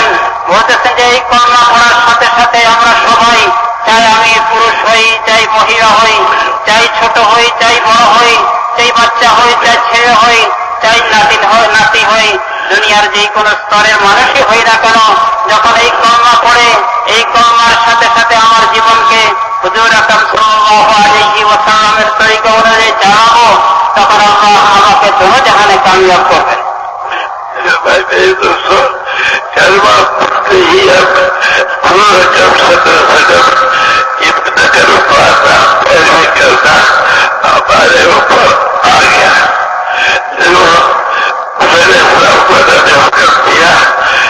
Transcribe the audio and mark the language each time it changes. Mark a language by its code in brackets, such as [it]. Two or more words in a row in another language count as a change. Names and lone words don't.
[bn] বলতেছেন যে এই কলমা পড়ার সাথে সাথে আমরা সবাই, চাই আমি পুরুষ হই, চাই মহিলা হই, চাই ছোট হই, চাই বড় হই, চাই বাচ্চা হই, চাই ছেলে হই, চাই নাতি হই, দুনিয়ার যে কোনো স্তরের মানুষই হই না কেন, যখন এই কলমা পড়ে এই কলমার সাথে সাথে আমার জীবনকে হুজুর আকরাম [ar] صلى الله عليه وسلم [bn] তরিকা অনুযায়ী চালাবো, তখন আল্লাহ আমাকে দোনো জাহানে কামিয়াব করবেন. [ur] بھائی میرے دوستوں، کلمہ پڑھتے ہی اب پورا جب صدر ابن کروانا پیروی کرنا ہمارے اوپر آ گیا. پہلے سب کو نے حکم دیا